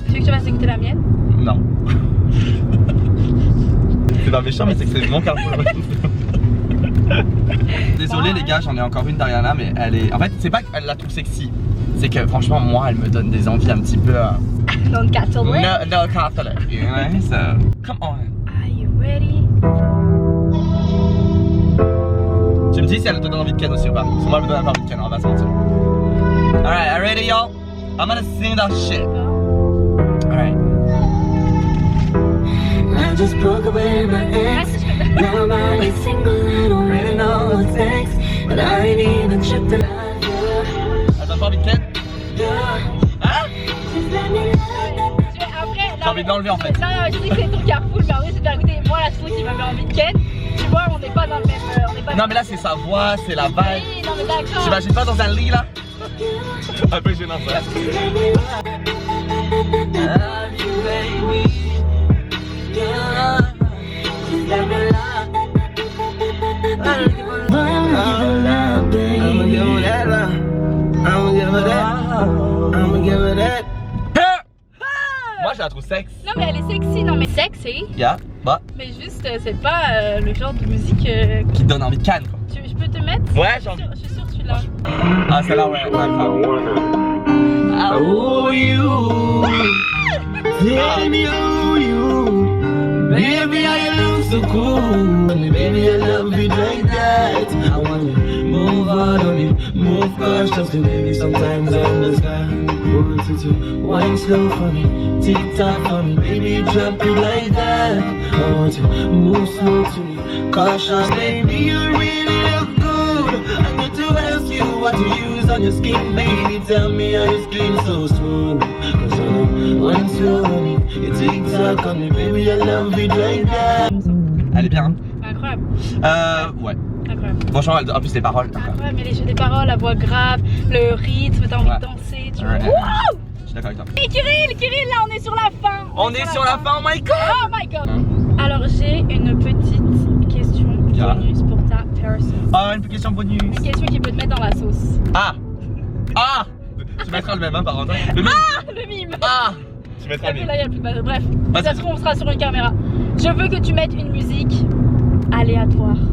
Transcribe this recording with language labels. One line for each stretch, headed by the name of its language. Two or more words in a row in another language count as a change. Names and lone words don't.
French: Tu veux que je fasse écouter la mienne? Non. C'est pas méchant, mais c'est que c'est mon carrefour. Désolé les gars, j'en ai encore une d'Ariana, mais elle est. En fait, c'est pas qu'elle la trouve sexy, c'est que franchement, moi, elle me donne des envies un petit peu. Non,
English: Catholic. No Catholic, you know? So, come on. Are you ready?
French: Tu me dis si elle te donne envie de Ken aussi ou pas? Parce que moi, elle me donne pas envie de Ken, on va se mentir.
English: Alright, are you ready, y'all? I'm gonna sing that shit. Alright. I just broke up with my ex. Now I'm only single, I don't really know what's next. But I ain't even tripped the life, yeah.
French: Elle donne pas envie de Ken? Hein?
English: Just let me love.
French: Après, J'ai envie de l'enlever en fait. Non, je sais que c'est ton carrefour, mais en vrai, c'est bien écouter. Moi, la chanson qui m'avait envie de Ken, tu vois, on n'est pas dans le même. On est pas Non, mais là, c'est sa voix, c'est la vibe. Oui, non, mais d'accord. T'imagines pas dans un lit là? Un peu gênant ça.
English: Just let me love you, baby. Yeah. Just let me love. I'ma give her love, baby. I'ma give her that love. I'ma give her that. I'ma give her that.
French: Moi, je la trouve sexe. Non, mais elle est sexy, non, mais sexy. Yeah, bah, Mais juste, c'est pas le genre de musique qui te donne envie de Cannes quoi. je peux te mettre? Ouais, j'ai envie. Je suis sûre que tu l'as. Ah, celle-là, ouais,
English: I owe you. Tell me I owe you. Baby, I look so cool. Baby, I love you like that. I wanna move out on you, move cautiously, baby. Sometimes I understand. Wine slow for me, tick tock for me, baby. Drop it like that. I want to move slow to me, cautious, baby. You really look good. I need to ask you what you use on your skin, baby. Tell me how your skin so smooth. Cause wine slow on me, you tick tock on me, baby. I love it like that.
French: Elle est bien, hein? Incroyable. Ouais. Incroyable. Franchement, en plus, les paroles. Incroyable, mais les jeux des paroles, la voix grave, le rythme, t'as envie Ouais. de danser. Tu Ouais. Wouh! Je suis d'accord avec toi. Et Kirill, là on est sur la fin. On est sur la fin,
English: oh my god. Oh my god.
French: Alors j'ai une petite question bonus pour ta personne. Ah, une question bonus. Une question qui peut te mettre dans la sauce. Ah. Ah. Tu mettras le même, hein, par contre. Le mime. Ah, le mime. Ah. Tu mettras le Là, mime. il y a plus de... Bref, Vas-y. ça se trouve, on sera sur une caméra. Je veux que tu mettes une musique aléatoire.